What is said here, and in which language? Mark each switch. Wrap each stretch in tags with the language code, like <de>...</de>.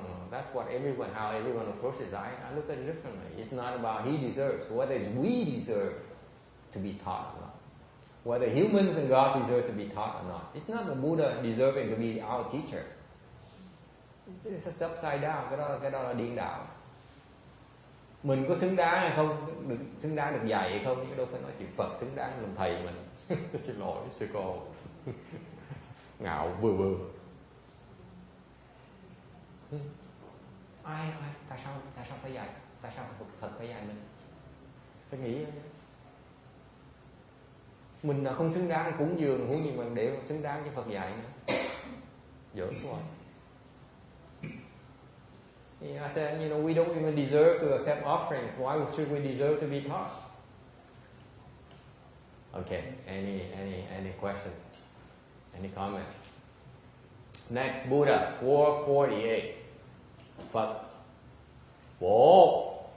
<en>That's what how everyone approaches. I look at it differently. It's not about he deserves. Whether we deserve to be taught or not. Whether humans and God deserve to be taught or not. It's not the Buddha deserving to be our teacher. It's upside down.</en> <vi>Cái đó là điên đảo. Mình có xứng đáng hay không, xứng đáng được dạy hay không, chứ đâu phải nói chuyện Phật xứng đáng làm thầy mình. Xin lỗi sư cô. Ngạo vừa. Ai tại sao phải dạy? Tại sao Phật phải dạy mình? Phải nghĩ mình là không xứng đáng cúng dường, huống gì mà để xứng đáng cho Phật dạy nữa. Giỡn quá.</vi> <en>I said, we don't even deserve to accept offerings. Why should we deserve to be taught? Okay. Any questions? Any comments? Next, Buddha 448. Phật 4.</en>